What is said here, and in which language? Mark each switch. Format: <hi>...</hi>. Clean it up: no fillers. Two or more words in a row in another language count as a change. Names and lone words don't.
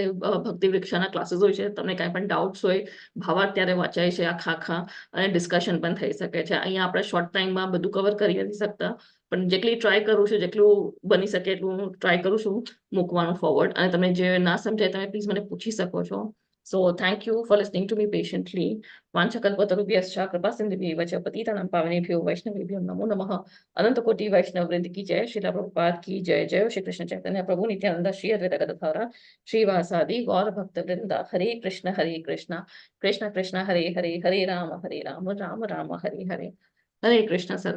<gu>ભક્તિ વૃક્ષાના ક્લાસીસ હોય છે, તમને કાંઈ પણ ડાઉટ્સ હોય, ભાવાર્થ ત્યારે વાંચાય છે આખા, અને ડિસ્કશન પણ થઈ શકે છે. અહીંયા આપણે</gu> <en>short timeમાં</en> <gu>બધું કવર કરી નથી શકતા, પણ જેટલી ટ્રાય કરું છું, જેટલું બની શકે એટલું ટ્રાય કરું છું મૂકવાનું ફોરવર્ડ. અને તમે જે ના સમજાય તમે પ્લીઝ મને પૂછી શકો છો.</gu> <en>So thank you for listening to me patiently.</en> <sa>वाञ्छकल्पतरुभ्यश्च कृपासिन्धुभ्यैव च पतितानां पावनेभ्यो वैष्णवेभ्यो नमो नमः.</sa> <hi>अनंत कोटि वैष्णव वृंद की जय. श्रीला प्रभुपाद की जय.</hi> <sa>जय श्री कृष्ण चैतन्य प्रभु नित्यानंद श्री अद्वैत गदाधर श्रीवासादि गौर भक्त वृंद. हरे कृष्ण कृष्ण कृष्ण हरे हरे, हरे राम राम राम हरे हरे. हरे कृष्ण सर्व.</sa>